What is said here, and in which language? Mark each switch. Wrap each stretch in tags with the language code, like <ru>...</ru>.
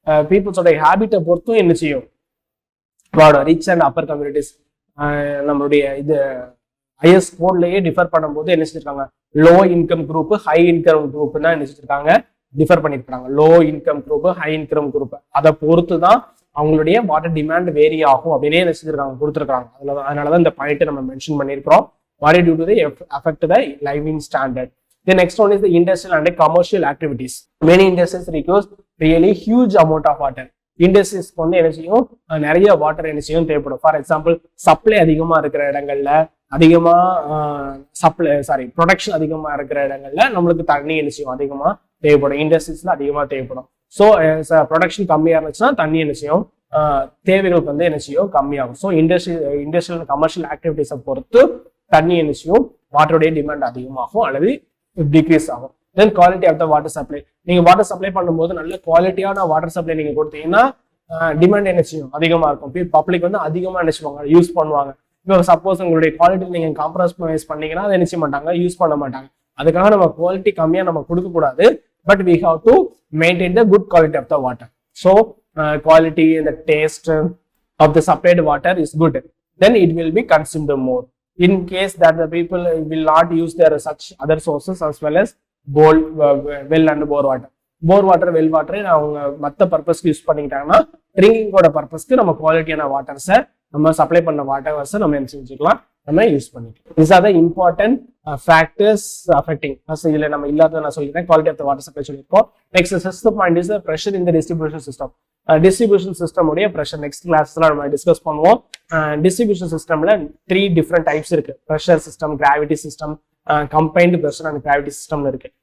<ta>பீப்புள்ஸோட ஹேபிட்டை பொறுத்தும் என்ன செய்யும், ரிச் அண்ட் அப்பர் கம்யூனிட்டிஸ் நம்மளுடைய இது ஹையர் ஸ்கோர்லயே டிஃபர் பண்ணும்போது என்ன செஞ்சிருக்காங்க, low income group, high income group தான் என்ன செஞ்சிருக்காங்க டிஃபர் பண்ணிருக்காங்க. Low income group, high income group, அதை பொறுத்து தான் அவங்களுடைய வாட்டர் டிமாண்ட் வேரி ஆகும் அப்படின்னே என்ன செஞ்சிருக்காங்க கொடுத்துருக்காங்க. அதனாலதான் இந்த பாயிண்ட் நம்ம மென்ஷன் பண்ணியிருக்கிறோம்.</ta> <en>What due to the affect the living standard. The next one is the industrial and commercial activities. Many industries require really huge amount of water.</en> <ta>இண்டஸ்ட்ரீஸ்க்கு வந்து என்ன செய்யும், நிறைய வாட்டர் என்ன செய்யும் தேவைப்படும். ஃபார் எக்ஸாம்பிள் சப்ளை அதிகமா இருக்கிற இடங்கள்ல அதிகமாக ப்ரொடக்ஷன் அதிகமாக இருக்கிற இடங்கள்ல நம்மளுக்கு தண்ணி என்ன செய்யும் அதிகமாக தேவைப்படும். இண்டஸ்ட்ரீஸ்ல அதிகமாக தேவைப்படும். ஸோ ப்ரொடக்ஷன் கம்மியாக இருந்துச்சுன்னா தண்ணி என்ன செய்யும் தேவைகளுக்கு வந்து என்ன செய்யும் கம்மியாகும். ஸோ இண்டஸ்ட்ரியல் கமர்ஷியல் ஆக்டிவிட்டிஸை பொறுத்து தண்ணி என்ன செய்யும் வாட்டருடைய டிமாண்ட் அதிகமாகும் அல்லது டிக்ரீஸ் ஆகும். தென் quality of the water supply. நீங்க வாட்டர் சப்ளை பண்ணும்போது நல்ல குவாலிட்டியான வாட்டர் சப்ளை நீங்க கொடுத்தீங்கன்னா டிமாண்ட் என்ன செய்யும் அதிகமா இருக்கும். பப்ளிக் வந்து அதிகமா என்ன செய்வாங்க யூஸ் பண்ணுவாங்க. இப்போ சப்போஸ் உங்களுடைய குவாலிட்டி நீங்க காம்ப்ரமைஸ் பண்ணீங்கன்னா அதை என்ன செய்ய மாட்டாங்க யூஸ் பண்ண மாட்டாங்க. அதுக்காக நம்ம குவாலிட்டி கம்மியா நம்ம கொடுக்க கூடாது.</ta> <en>But we have to maintain the good quality of the water. So quality and the taste of the supplied water is good. Then it will be consumed more. In case that the people will not use their such other sources as well as well and bore water. Bore water, well water</en> <ta>அவங்க மற்ற பர்பஸ்க்கு use பண்ணிக்கிட்டாங்கன்னா ட்ரிங்கிங்கோட பர்பஸ்க்கு நம்ம குவாலிட்டியான வாட்டர்ஸை நம்ம supply பண்ண வாட்டர்ஸை நம்ம என்ன செஞ்சுக்கலாம் நம்ம யூஸ் பண்ணிக்கலாம்.</ta> <en>These are the important factors affecting.</en> <ta>இதுல நம்ம இல்லாத நான் சொல்லிக்கிறேன் quality of the water supply சொல்லியிருக்கோம்.</ta> <en>Next sixth point is pressure in the distribution system.</en> <ta>Distribution system உடைய ப்ரெஷர் நெக்ஸ்ட் கிளாஸ்ல நம்ம டிஸ்கஸ் பண்ணுவோம். டிஸ்ட்ரிபியூஷன் சிஸ்டம்ல 3 டிஃப்ரெண்ட் டைப்ஸ் இருக்கு. Pressure system, gravity system, combined pressure and gravity சிஸ்டம்ல இருக்கு.</ta>